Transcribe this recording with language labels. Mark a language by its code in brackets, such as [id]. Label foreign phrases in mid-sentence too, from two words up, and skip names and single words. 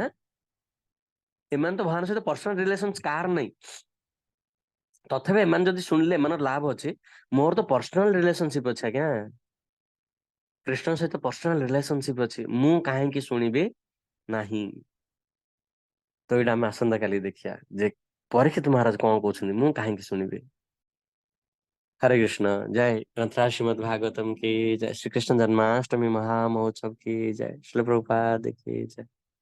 [or] ଏମାନେ ତ ଭଗବାନଙ୍କ ସହିତ [en] personal relation [or] କାହାର ନାହିଁ, ତଥାପି ଏମାନେ ଯଦି ଶୁଣିଲେ ଏମାନଙ୍କର ଲାଭ ଅଛି। ମୋର ତ [en] personal relationship [or] ଅଛି ଆଜ୍ଞା, କୃଷ୍ଣଙ୍କ ସହିତ [en] personal relationship [or] ଅଛି, ମୁଁ କାହିଁକି ଶୁଣିବି ନାହିଁ। ତ ଏଇଟା ଆମେ ଆସନ୍ତା କାଲି ଦେଖିବା ଯେ ପରୀକ୍ଷିତ ମହାରାଜ କଣ କହୁଛନ୍ତି ମୁଁ କାହିଁକି ଶୁଣିବି। [hi] हरे कृष्ण। जय ग्रंथराज श्रीमद् भागवतम की जय। श्री कृष्ण जन्माष्टमी महामहोत्सव की जय। श्रील प्रभुपाद की जय।